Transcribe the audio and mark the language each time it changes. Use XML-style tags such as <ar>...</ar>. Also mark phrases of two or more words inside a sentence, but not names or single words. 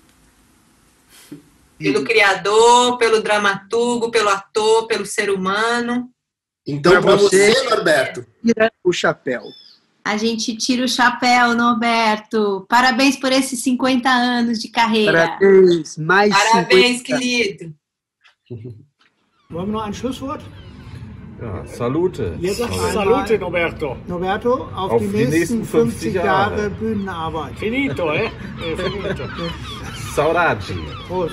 <pt>Pelo criador, pelo dramaturgo, pelo ator, pelo ser humano. Então, para você, Norberto, tira o chapéu. A gente tira o chapéu, Norberto. Parabéns por esses 50 anos de carreira. Parabéns, mais Parabéns, 50. querido.</pt> <de>Wollen wir noch ein Schlusswort? Ja, salute. Jetzt Salute, Norberto. Norberto, auf die nächsten 50 Jahre Bühnenarbeit.</de> <it>Finito, Finito.</it> <pt>Saudade.</pt> <de>Prost.</de>